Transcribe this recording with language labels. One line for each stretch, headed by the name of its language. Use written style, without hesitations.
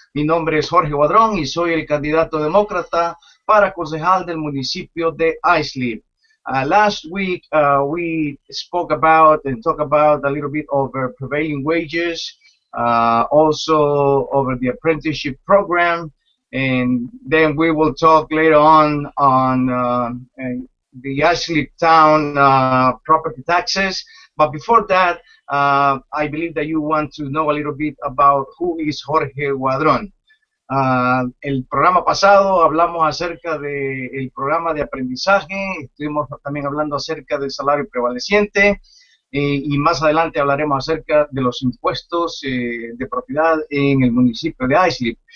Spanish: Mi nombre es Jorge Guadron y soy el candidato demócrata para concejal del municipio de Islip.
English: Last week, we spoke about and talked about a little bit over prevailing wages, also over the apprenticeship program, and then we will talk later on the Ashley Town property taxes. But before that, I believe that you want to know a little bit about who is Jorge Guadron.
Spanish: El programa pasado hablamos acerca del programa de aprendizaje, estuvimos también hablando acerca del salario prevaleciente y más adelante hablaremos acerca de los impuestos de propiedad en el municipio de Islip.